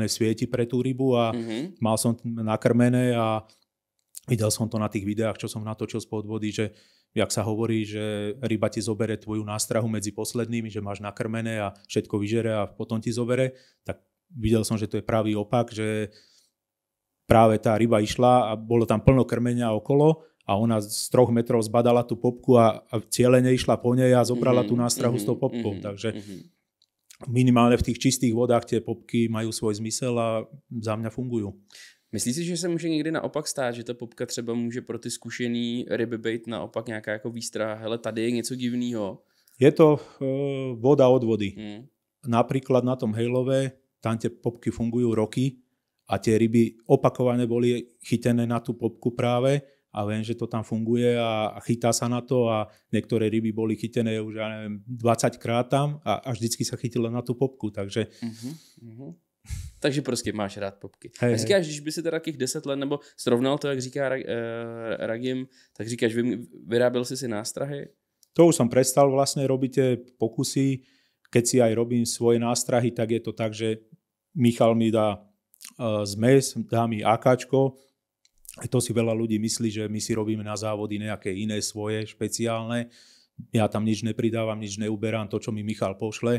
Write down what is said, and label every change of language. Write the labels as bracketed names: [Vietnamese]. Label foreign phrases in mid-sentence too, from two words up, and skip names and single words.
[Slovak] svieti pre tú rybu a mal som nakrmené a videl som to na tých videách, čo som natočil spod vody, že jak sa hovorí, že ryba ti zobere tvoju nástrahu medzi poslednými, že máš nakrmené a všetko vyžere a potom ti zobere, tak videl som, že to je pravý opak, že práve tá ryba išla a bolo tam plno krmenia okolo a ona z 3 metrov zbadala tú popku a cieľene išla po nej a zobrala tú nástrahu s tou popkou. Takže minimálne v tých čistých vodách tie popky majú svoj zmysel a za mňa fungujú. Myslíš si, [Czech] že se může někdy naopak stát, že ta popka třeba může pro ty zkušený ryby být naopak nějaká jako výstraha, hele, tady je něco divného? [Slovak] Je to voda od vody. Napríklad na tom Hejlove, tam tie popky fungujú roky a tie ryby opakovane boli chytené na tú popku práve a viem, že to tam funguje a chytá sa na to a niektoré ryby boli chytené už, ja neviem, 20 krát tam a vždycky sa chytilo na tú popku, takže... [Czech] Takže prostě máš rád popky. A říkáš, když by si teda těch 10 let, nebo srovnal to, jak říká Ragim, tak říkáš, vyráběl si nástrahy? [Slovak] To už som prestal vlastne robiť tie pokusy. Keď si aj robím svoje nástrahy, tak je to tak, že Michal mi dá zmes, dá mi AKčko. To si veľa ľudí myslí, že my si robíme na závody nejaké iné svoje, špeciálne. Ja tam nič nepridávam, nič neuberám, to, čo mi Michal pošle.